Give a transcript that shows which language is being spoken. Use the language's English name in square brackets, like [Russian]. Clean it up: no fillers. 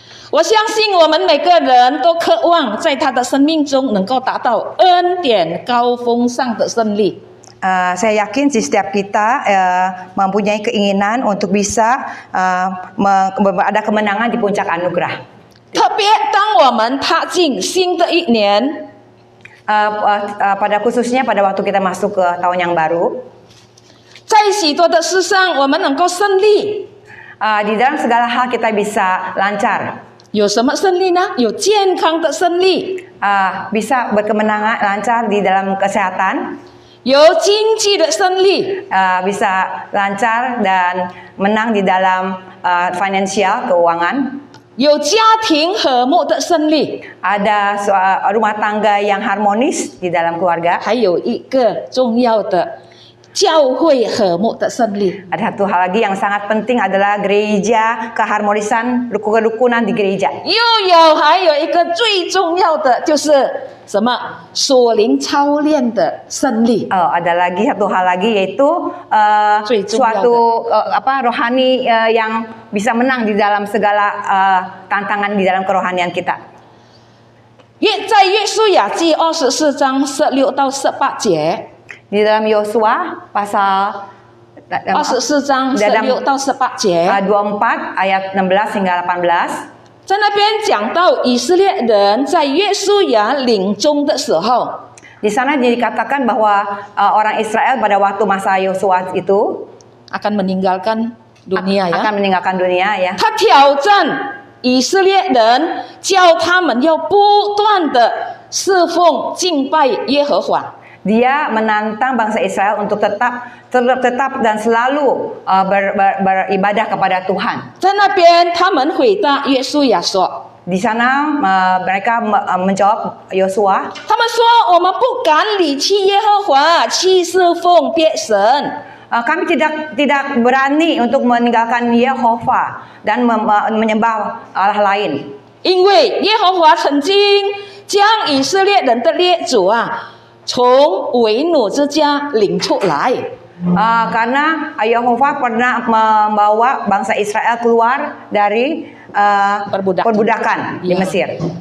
[Chinese] 我相信我们每个人都渴望在他的生命中能够达到恩典高峰上的胜利。 [Indonesian] Saya yakin setiap kita mempunyai keinginan untuk bisa ada kemenangan di puncak anugerah. [Chinese] 特别当我们踏进新的一年， [Indonesian] pada khususnya pada waktu kita masuk ke tahun yang baru, [Chinese] 在许多的事上我们能够胜利。 [Indonesian] di dalam segala hal kita bisa lancar. [Chinese] 有什么胜利呢？有健康的胜利， [Indonesian] bisa berkemenangan lancar di dalam kesehatan, [Chinese] 有经济的胜利， [Indonesian] bisa lancar dan menang di dalam finansial keuangan, [Chinese] 有家庭和睦的胜利， [Indonesian] ada rumah tangga yang harmonis di dalam keluarga, [Chinese] 还有一个重要的教会和睦的胜利。 [Indonesian] ada satu hal lagi yang sangat penting adalah gereja, keharmonisan, kerukunan di gereja. [Chinese] 还有一个最重要的就是什么？属灵操练的胜利。 [Indonesian] Ada lagi satu hal lagi yaitu suatu rohani yang bisa menang di dalam segala tantangan di dalam kerohanian kita. [Chinese] 在约书亚记24章16到18节， [Indonesian] Di dalam Yosua pasal [Chinese] 24章16到18节， [Indonesian] 24 ayat 16 hingga 18. [Chinese] 在那边讲到以色列人在约书亚领终的时候， [Indonesian] Di sana dikatakan bahwa orang Israel pada waktu masa Yosua itu akan meninggalkan dunia ya. akan meninggalkan dunia ya. [Chinese] 他挑战以色列人，叫他们要不断的侍奉敬拜耶和华。 [Indonesian] Dia menantang bangsa Israel untuk tetap dan selalu beribadah kepada Tuhan. [Chinese] 在那边，他们回答约书亚说 [Indonesian] Di sana mereka menjawab Yosua, [Chinese] 他们说：“我们不敢离弃耶和华，去侍奉别神。 [Indonesian] kami tidak berani untuk meninggalkan Yehova dan menyembah Allah lain. [Chinese] 因为耶和华曾经将以色列人的列祖从为奴之家领出来。 [Indonesian] Karena Yehova pernah membawa bangsa Israel keluar dari perbudakan di Mesir.